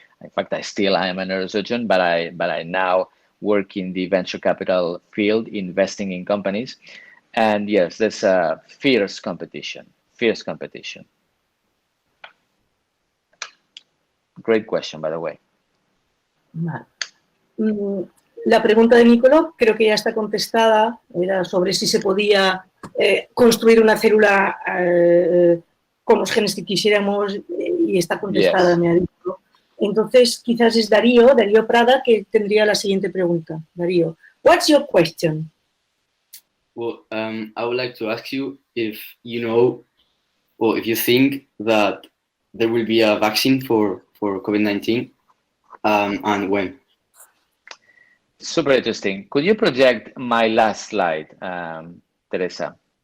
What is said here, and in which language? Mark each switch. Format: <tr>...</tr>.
<en>In fact, I still am a neurosurgeon, but I now work in the venture capital field, investing in companies. And yes, there's a fierce competition. Fierce competition. Great question, by the way.</en> <es>Vale. La pregunta de Nicolò creo que ya está contestada. Era sobre si se podía construir una célula con los genes que quisiéramos y está contestada,</es> <en>Yes.</en> <es>me ha dicho. Entonces, quizás es Darío Prada, que tendría la siguiente pregunta.</es> <en>Darío, what's your question? Well, I would like to ask you if you know, or if you think that there will be a vaccine for COVID-19, and when? Super interesting. Could you project my last slide, Teresa?</en>